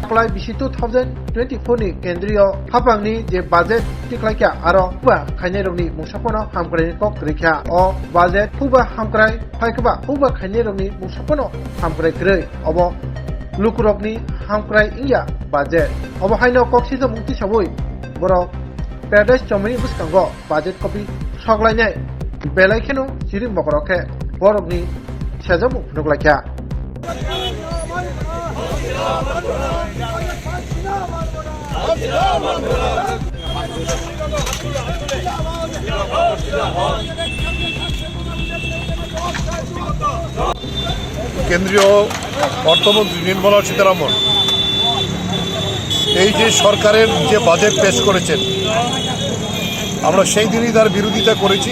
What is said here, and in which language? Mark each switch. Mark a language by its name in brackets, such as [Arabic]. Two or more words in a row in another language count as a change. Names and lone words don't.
[Kok Borok] Klai bisi 2024 ni kendriyo hapangni je budget tiklaikya aro huba khainai rokni mungsapono hamkrai kok rekya o budget huba hamkrai phaikba huba khainai rokni mungsapono hamkrai krei obo lukurokni hamkrai ingya budget obo haino koksija mukti saboi boro paradise chomani buskango [English] budget copy [Kok Borok] soklainai belaikeno siring bokorokhe borokni sajamu nuklaikya [Bangla] কেন্দ্রীয় অর্থমন্ত্রী নির্মলা সীতারামন এই যে সরকারের যে বাজেট পেশ করেছেন আমরা সেই দিনই তার বিরোধিতা করেছি।